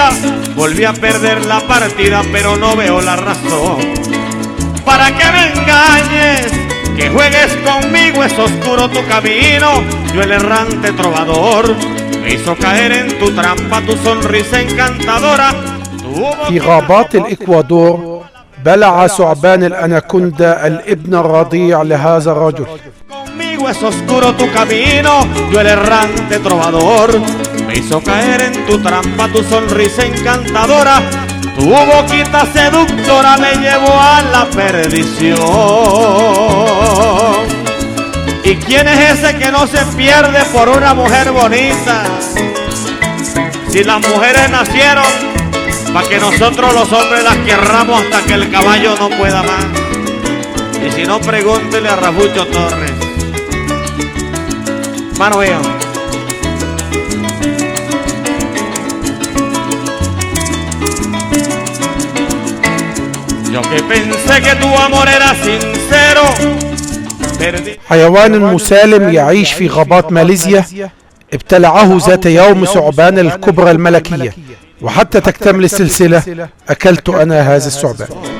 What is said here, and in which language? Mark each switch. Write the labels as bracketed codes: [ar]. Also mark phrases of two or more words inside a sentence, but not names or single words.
[es] Volví a perder la partida, pero no veo la razón para que me engañes, que juegues conmigo. Es oscuro tu camino, yo el errante trovador. Me hizo caer en tu trampa tu sonrisa encantadora. [ar] في غابات الإكوادور بلع ثعبان الأناكوندا الابن الرضيع لهذا الرجل. [es] Conmigo es oscuro tu camino, yo el errante trovador. Me hizo caer en tu trampa tu sonrisa encantadora. Tu boquita seductora me llevó a la perdición. ¿Y quién es ese que no se pierde por una mujer bonita? Si las mujeres nacieron para que nosotros los hombres las querramos hasta que el caballo no pueda más. Y si no, pregúntele a Rafucho Torres. Mano mío. [ar] حيوان مسالم يعيش في غابات ماليزيا ابتلعه ذات يوم ثعبان الكبرى الملكية، وحتى تكتمل السلسلة أكلت أنا هذا الثعبان.